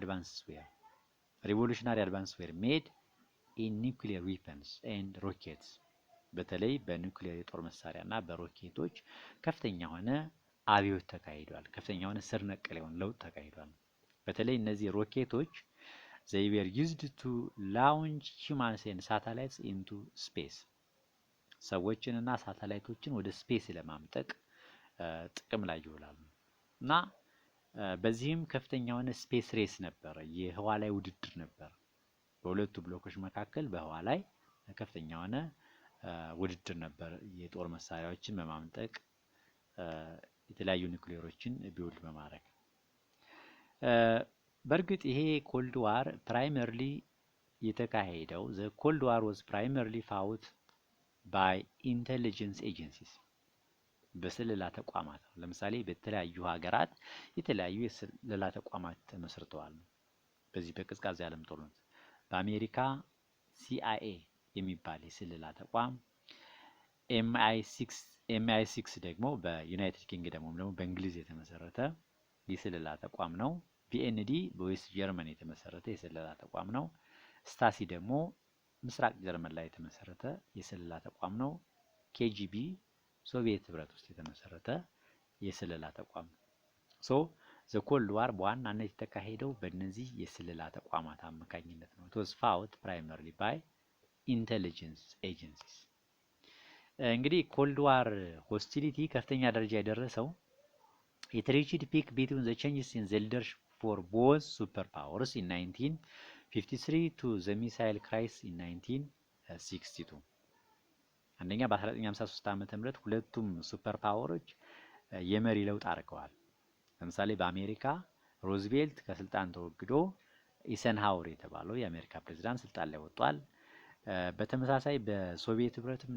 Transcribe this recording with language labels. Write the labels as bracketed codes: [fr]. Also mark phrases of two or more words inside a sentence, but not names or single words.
[en] advance were made in nuclear weapons and rockets። [am] በተለይ በኒውክሊየር የጦር መሳሪያ እና በሮኬቶች ከፍተኛ የሆነ አብዮት ተካሂዷል። ከፍተኛ የሆነ ስር ነቀል የሆነ ለውጥ ተካሂዷል። በተለይ እነዚህ ሮኬቶች [en] they were used to launch humans and satellites into space። [am] ሰዎችን እና ሳተላይቶችን ወደ ስፔስ ለማምጠቅ ጥቅም ላይ ይውላሉ እና በዚህም ከፍተኛ የሆነ [en] space race [am] ነበር፣ የህዋ ላይ ውድድር ነበር። በሁለቱ ብሎኮች መካከል በህዋ ላይ ከፍተኛ የሆነ ውድድር ነበር፣ የጦር መሳሪያዎችን በማምጠቅ የተለያዩ ኒውክሌሮችን ቢውልድ በማድረግ። በእርግጥ ይሄ [en] cold war primarily [am] የተካሄደው [en] cold war was primarily fought by intelligence agencies [am] በስለላ ተቋማት። ለምሳሌ በተለያዩ ሀገራት የተለያዩ የስለላ ተቋማት ተመስርተዋል። በዚህ በቀዝቃዛ የዓለም ጦርነት በአሜሪካ CIA የሚባል የስለላ ተቋም፣ MI6 ደግሞ በዩናይትድ ኪንግደም ደግሞ በእንግሊዝ የተመሰረተ የስለላ ተቋም ነው። BND በዌስት ጀርመን የተመሰረተ የስለላ ተቋም ነው። ስታሲ ደግሞ ምስራቅ ጀርመን ላይ የተመሰረተ የስለላ ተቋም ነው። KGB ሶቪየት ህብረት ውስጥ የተመሰረተ የስለላ ተቋም ነው። [en] the cold war [am] በዋናነት የተካሄደው በእነዚህ የስለላ ተቋማት አማካኝነት ነው። [en] it was fought primarily by intelligence agencies። [am] እንግዲህ [en] cold war ሆስቲሊቲ [am] ከፍተኛ ደረጃ የደረሰው [en] it reached peak between the changes in the leadership for both superpowers in 1953 to the missile crisis in 1962። [am] አንደኛ በ1953 ዓመተ ምህረት ሁለቱም [en] super powers [am] የመሪ ለውጥ አድርገዋል። ለምሳሌ በአሜሪካ ሮዝቬልት ከስልጣን ተወግዶ ኢሰንሃወር የተባለው የአሜሪካ ፕሬዝዳንት ስልጣን ላይ ወጥቷል። በተመሳሳይ በሶቪየት ህብረትም